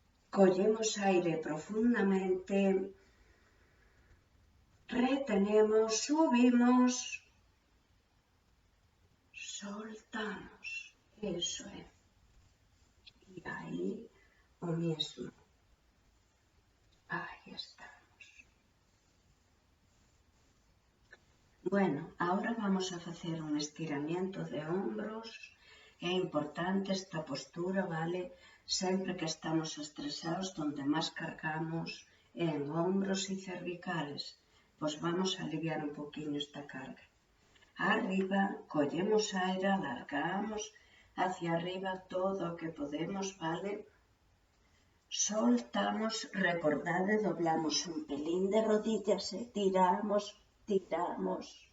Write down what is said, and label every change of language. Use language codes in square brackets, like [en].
[gl] Collemos aire profundamente, retenemos, subimos, soltamos. Eso é. E aí o mesmo. Aí estamos. [es] Bueno, ahora vamos a facer un estiramiento de hombros. [gl] É importante esta postura, vale? Sempre que estamos estresados, donde máis cargamos en hombros e cervicales. Pois vamos a aliviar un poquinho esta carga. Arriba, collemos aire, alargamos hacia arriba todo o que podemos, vale? Soltamos, recordade, doblamos un pelín de rodillas e tiramos, tiramos.